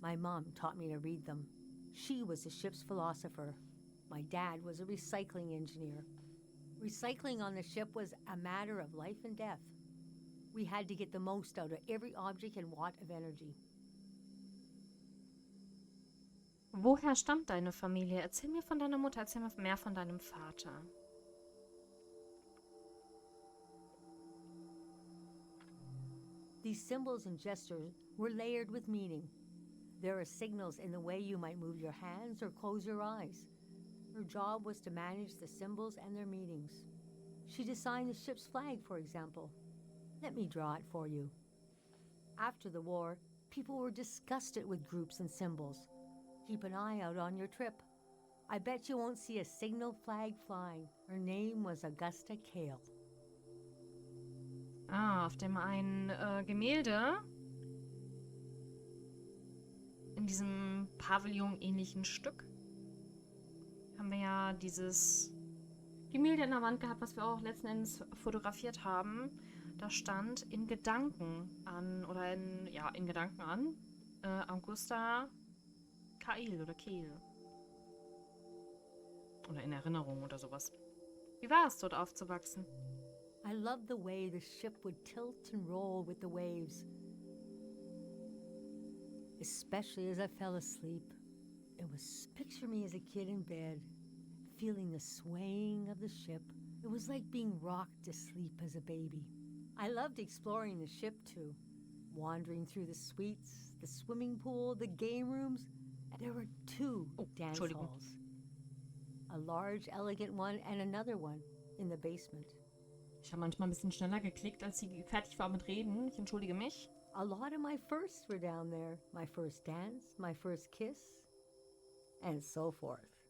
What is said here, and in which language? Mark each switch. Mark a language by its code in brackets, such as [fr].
[en] My mom taught me to read them. She was the ship's philosopher. My dad was a recycling engineer. Recycling on the ship was a matter of life and death. We had to get the most out of every object and watt of energy. [de] Woher stammt deine Familie? Erzähl mir von deiner Mutter, erzähl mir mehr von deinem Vater. [en] These symbols and gestures were layered with meaning. There are signals in the way you might move your hands or close your eyes. Her job was to manage the symbols and their meanings. She designed the ship's flag, for example. Let me draw it for you. After the war, people were disgusted with groups and symbols. Keep an eye out on your trip. I bet you won't see a signal flag flying. Her name was Augusta Kale. [de] Ah, auf dem einen Gemälde in diesem Pavillon-ähnlichen Stück haben wir ja dieses Gemälde in der Wand gehabt, was wir auch letzten Endes fotografiert haben. Da stand in Gedanken an, oder in Gedanken an, Augusta Kail oder Kehl. Oder in Erinnerung oder sowas. Wie war es, dort aufzuwachsen? [en] I loved the way the ship would tilt and roll with the waves, especially as I fell asleep. It was picture me as a kid in bed, feeling the swaying of the ship. It was like being rocked to sleep as a baby. I loved exploring the ship too, wandering through the suites, the swimming pool, the game rooms. There were two dance halls. A large, elegant one and another one in the basement. [de] Ich habe manchmal ein bisschen schneller geklickt, als sie fertig war mit Reden. Ich entschuldige mich. [en] A lot of my firsts were down there. My first dance, my first kiss, and so forth.